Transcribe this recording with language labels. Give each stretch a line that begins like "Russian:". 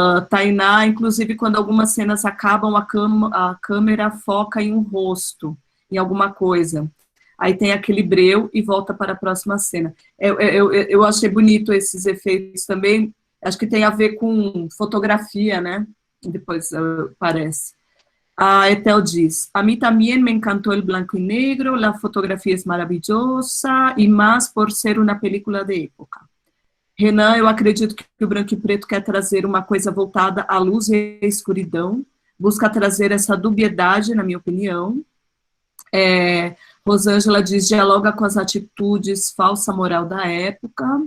Portuguese: Tainá, inclusive, quando algumas cenas acabam, a câmera foca em um rosto, em alguma coisa. Aí tem aquele breu e volta para a próxima cena. Eu achei bonito esses efeitos também. Acho que tem a ver com fotografia, né? Depois parece. A Ethel diz,
Spanish: a mí también me encantó el blanco y negro, la fotografía es maravillosa, y más por ser una película de época.
Portuguese: Renan, eu acredito que o branco e preto quer trazer uma coisa voltada à luz e à escuridão, busca trazer essa dubiedade, na minha opinião. Rosângela diz, dialoga com as atitudes falsa moral da época.